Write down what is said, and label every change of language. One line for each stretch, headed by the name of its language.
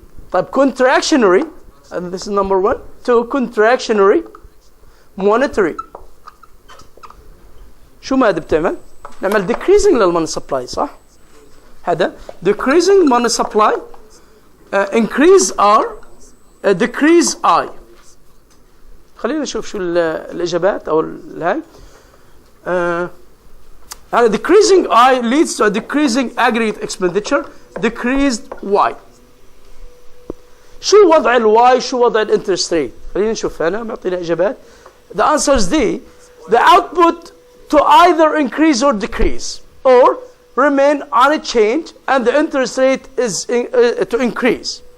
English: طيب, contractionary, and this is number 1. 2, contractionary monetary.
Arabic: شو ما بتعمل؟ نعمل
English: decreasing للmoney supply, صح؟ هذا decreasing money supply, increase R, decrease I.
Arabic: خلينا نشوف شو الإجابات أو هاي.
English: هذا decreasing I leads to a decreasing aggregate expenditure, decreased Y.
Arabic: شو وضع الواي, شو وضع الانترست ريت؟ خلينا نشوف هنا معطينا إجابات.
English: The answer is D. The output to either increase or decrease or remain unchanged and the interest rate is to increase.